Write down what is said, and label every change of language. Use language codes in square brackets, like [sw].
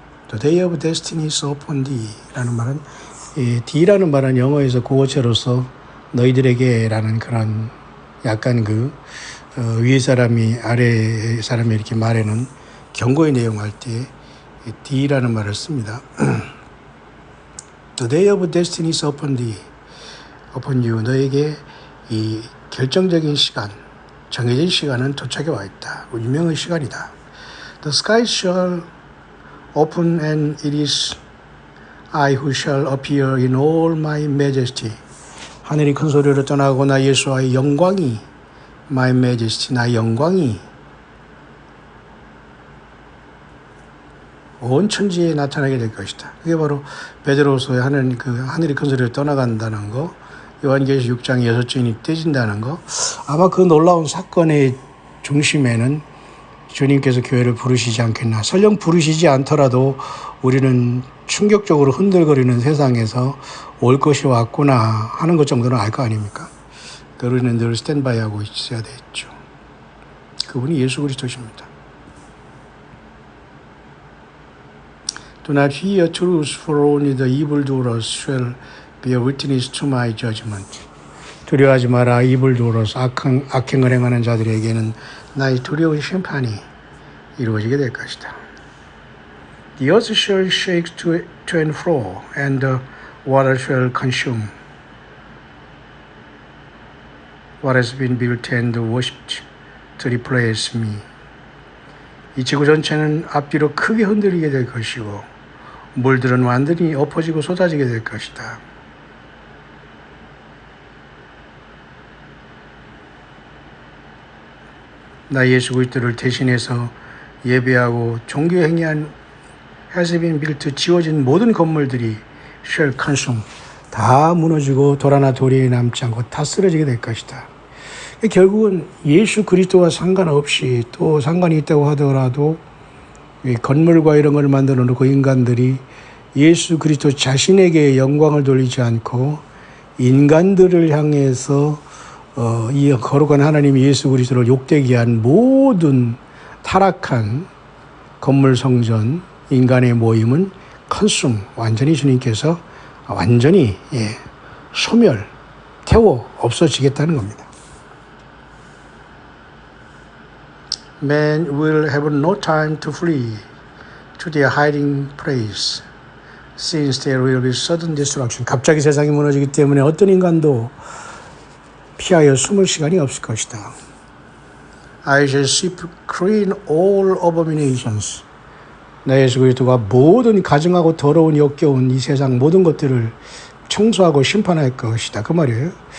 [en] The day of destiny is upon thee [ko] 라는 말은 thee라는 말은 영어에서 고어체로서 너희들에게라는 그런 약간 그 위에 사람이 아래 사람이 이렇게 말하는 경고의 내용을 할 때 thee라는 말을 씁니다. [en] The day of destiny is upon thee, upon you. [ko] 너에게 이 결정적인 시간, 정해진 시간은 도착해 와 있다. 운명의 시간이다. [en] The sky shall open and it is I who shall appear in all my majesty. [ko] 하늘이 큰 소리로 떠나고 나 예수와의 영광이 [en] my majesty, [ko] 나의 영광이 온 천지에 나타나게 될 것이다. 그게 바로 베드로서의 하늘이 큰 소리로 떠나간다는 거, 요한계시 6장 6주인이 떼진다는 거, 아마 그 놀라운 사건의 중심에는 주님께서 교회를 부르시지 않겠나. 설령 부르시지 않더라도 우리는 충격적으로 흔들거리는 세상에서 올 것이 왔구나 하는 것 정도는 알 거 아닙니까? 우리는 늘 스탠바이하고 있어야 되겠죠. 그분이 예수 그리스도십니다. [en] Do not fear truth, for only the evildoers shall bear witness to my judgment. [ko] 두려워하지 마라. evildoers, 악행을 행하는 자들에게는 나의 두려운 심판이 이루어지게 될 것이다. [en] The earth shall shake to and fro, and the water shall consume what has been built and worshipped to replace me. [ko] 이 지구 전체는 앞뒤로 크게 흔들리게 될 것이고 물들은 완전히 엎어지고 쏟아지게 될 것이다. 나 예수 그리스도를 대신해서 예배하고 종교 행위한 [en] has been built [ko] 지어진 모든 건물들이 [en] shall consume [ko] 다 무너지고 돌 하나 돌이 남지 않고 다 쓰러지게 될 것이다. 결국은 예수 그리스도와 상관없이 또 상관이 있다고 하더라도 이 건물과 이런 걸 만들어 놓고 인간들이 예수 그리스도 자신에게 영광을 돌리지 않고 인간들을 향해서 이 거룩한 하나님 예수 그리스도를 욕되게 한 모든 타락한 건물 성전 인간의 모임은 컨숨 완전히 주님께서 완전히 소멸 태워 없어지겠다는 겁니다. [en] Men will have no time to flee to their hiding place, since there will be sudden destruction. [ko] 갑자기 세상이 무너지기 때문에 어떤 인간도 피하여 숨을 시간이 없을 것이다. [en] I shall sweep clean all abominations. [ko] 나 예수 그리스도가 모든 가증하고 더러운 역겨운 이 세상 모든 것들을 청소하고 심판할 것이다. 그 말이에요.